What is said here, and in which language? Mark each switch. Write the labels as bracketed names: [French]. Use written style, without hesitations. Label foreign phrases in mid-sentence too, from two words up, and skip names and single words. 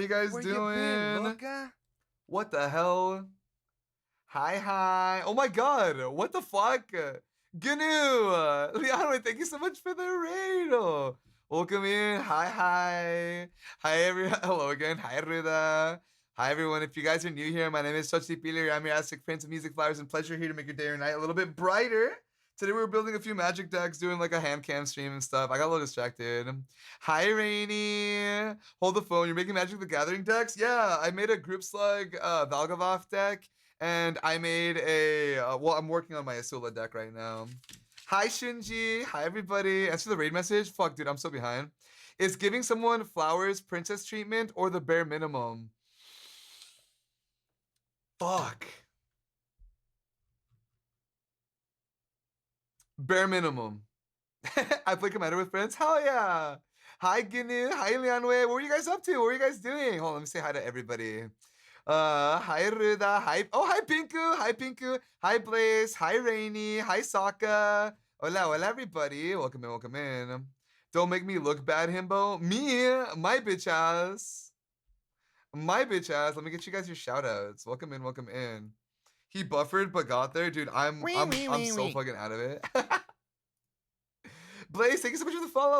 [English] How you guys where doing? you been, loca? What the hell? Hi. Oh my god, what the fuck? Gnu! Liano, thank you so much for the raid. Welcome in. Hi. Hello again. Hi, Ruda. Hi, everyone. If you guys are new here, my name is Sochi Pilir. I'm your Aztec Prince of Music, Flowers, and Pleasure, here to make your day or night a little bit brighter. Today we were building a few magic decks, doing like a Handcam stream and stuff. I got a little distracted. Hi, Rainy. Hold the phone. You're making Magic the Gathering decks? Yeah, I made a Group Slug Valgavoth deck. And I made a, well, I'm working on my Asula deck right now. Hi, Shinji. Hi, everybody. Answer the raid message. Fuck, dude, I'm so behind. Is giving someone flowers princess treatment or the bare minimum? Fuck. Bare minimum. I play Commander with friends? Hell yeah. Hi, Ginu. Hi, Lianwei. What were you guys up to? What were you guys doing? Hold on, let me say hi to everybody. Hi Ruda, hi Pinku, hi Blaze, hi Rainy, hi Sokka. Hola, everybody. Welcome in. Don't make me look bad, Himbo. My bitch ass. Let me get you guys your shout outs. Welcome in. He buffered but got there, dude. I'm so fucking out of it. Blaze, thank you so much for the follow.